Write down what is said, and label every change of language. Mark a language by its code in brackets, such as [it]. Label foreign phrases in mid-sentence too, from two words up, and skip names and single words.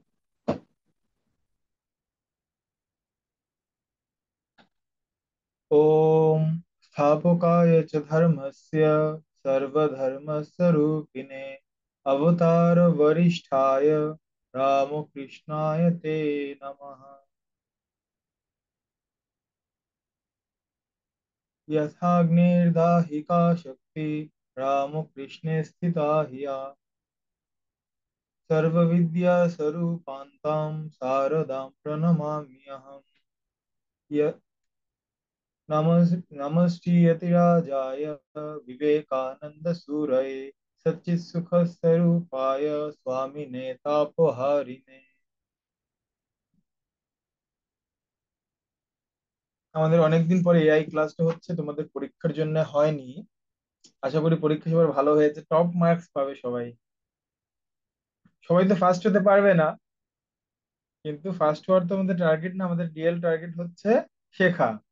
[sa] ওম স্থাপকায় চ ধর্মস্য সর্বধর্মস্বরূপিণে অবতার বরিষ্ঠায় রামকৃষ্ণায় তে নমঃ। यथाग्निर्दाहिका शक्ति रामकृष्णे स्थिता हिया सर्वविद्यास्वरूपान्तां शारदां प्रणमाम्यहम्। नमश्रीयतिराजाय विवेकानन्दसूरये सच्चित्सुखस्वरूपाय स्वामिने तापहारिणे। [bn] আমাদের অনেকদিন পরে এআই ক্লাসটা হচ্ছে, তোমাদের পরীক্ষার জন্য হয়নি। আশা করি পরীক্ষা সবার ভালো হয়েছে, [en] top marks [bn] পাবে সবাই। সবাই তো ফার্স্ট হতে পারবে না, কিন্তু ফার্স্ট হওয়ার তো আমাদের টার্গেট না, আমাদের [en] real target [bn] হচ্ছে শেখা।